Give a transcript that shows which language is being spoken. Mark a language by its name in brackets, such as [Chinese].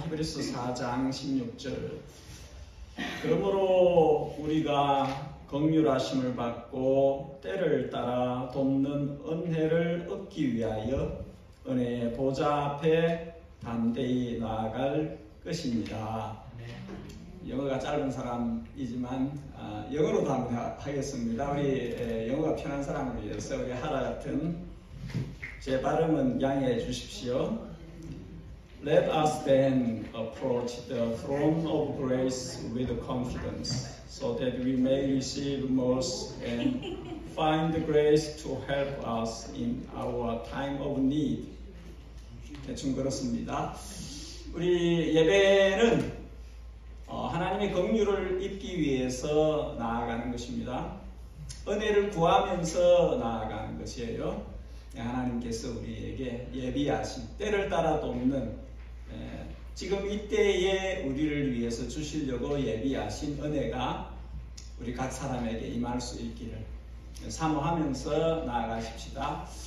[Korean] 히브리서 4장 16절. 그러므로 우리가 긍휼하심을 받고 때를 따라 돕는 은혜를 얻기 위하여 은혜의 보좌 앞에 담대히 나아갈 것입니다. 영어가 짧은 사람이지만 영어로도 한번 하겠습니다. 우리 영어가 편한 사람을 위해서 우리 하라 같은 제 발음은 양해해 주십시오. [English] Let us then approach the throne of grace with confidence, so that we may receive mercy and find grace to help us in our time of need. [Korean] 대충 그렇습니다. 우리 예배는 하나님의 긍휼을 입기 위해서 나아가는 것입니다. 은혜를 구하면서 나아가는 것이에요. 하나님께서 우리에게 예비하신 때를 따라 돕는 지금 이때에 우리를 위해서 주시려고 예비하신 은혜가 우리 각 사람에게 임할 수 있기를 사모하면서 나아가십시다.